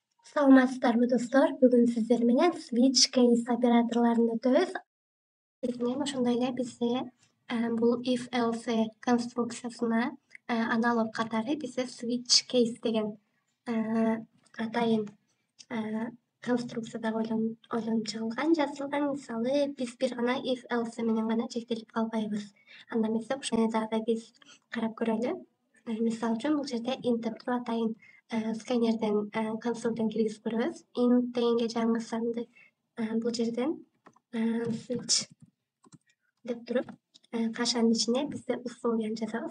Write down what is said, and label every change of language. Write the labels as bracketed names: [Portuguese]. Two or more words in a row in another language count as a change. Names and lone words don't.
[Kyrgyz] Саламатсыздарбы достор? Бүгүн сиздер менен [English] switch case [Kyrgyz] операторлорун өтөбүз. Менен ошондой эле бизде бул [English] if else [Kyrgyz] конструкциясына аналог катары бизде [English] switch case [Kyrgyz] деген атайын конструкция дагы ойлонуп чыгылган, жазылган. Мисалы биз бир гана [English] if else [Kyrgyz] менен гана чектелип калбайбыз. Анда эмесе ошону дагы биз карап көрөлү. Мисалы үчүн бул жерде int деп туруп атайын сканерден консолдон киргизип көрөбүз. Int дегенге жаңы санды бул жерден switch деп туруп кашанын ичине бизде условияны жазабыз.